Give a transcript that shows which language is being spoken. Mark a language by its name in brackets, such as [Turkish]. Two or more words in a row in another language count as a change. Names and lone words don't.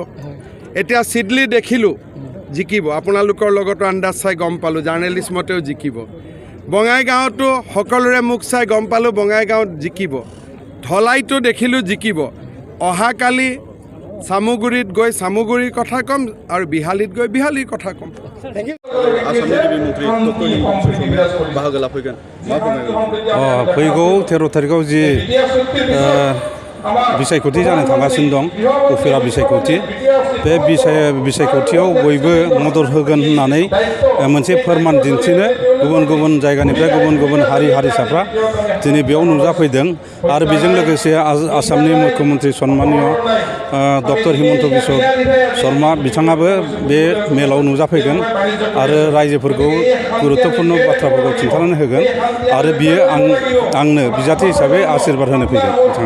[Assamese] এতিয়া চিডলি দেখিলোঁ জিকিব, আপোনালোকৰ লগতো আন্দাজ চাই গম পালোঁ জাৰ্নেলিষ্ট মতেও জিকিব। বঙাইগাঁৱতো সকলোৰে মুখ চাই গম পালোঁ বঙাইগাঁৱত জিকিব। ধলাইতো দেখিলোঁ জিকিব। অহাকালি চামুগুৰিত গৈ চামুগুৰিৰ কথা ক'ম, আৰু বিহালীত গৈ বিহালীৰ কথা ক'ম। [Bodo] फैगौ 13 तारिखआव जि बिसायख'थि जानो थांगासिनो दं, उफेरा बिसायख'थि, बे बिसायख'थियाव बयबो मदद होगोन होननानै मोनसे फोरमान दिन्थिनो गुबुन गुबुन जायगानिफ्राय गुबुन गुबुन हारि हारिसाफ्रा दिनै बेयाव नुजाफैदों आरो बेजों लोगोसे आसामनि मुख्यमन्त्रि सन्मानिय डक्टर हिमन्त बिश्व शर्मा बिथाङाबो बे मेलाव नुजाफैगोन आरो रायजोफोरखौ गुरुत्वपूर्ण बाथ्राफोरखौ खिन्थानानै होगोन आरो बियो आंनो बिजाथि हिसाबै आशीर्बाद होनो फैगोन बिथाङा।